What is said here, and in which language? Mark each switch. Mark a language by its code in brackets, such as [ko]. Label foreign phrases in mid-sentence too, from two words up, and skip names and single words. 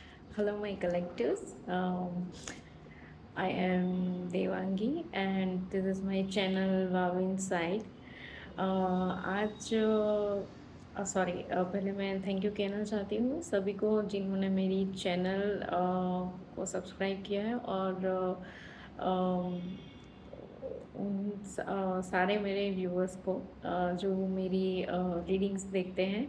[en] Hello, my collectors. I am Devangi, and this is my channel Wow Inside. [hi] आज सॉरी पहले मैं [en] thank you [hi] कहना चाहती हूँ सभी को जिन्होंने मेरी चैनल को सब्सक्राइब किया है और सारे मेरे व्यूअर्स को जो मेरी रीडिंग्स देखते हैं।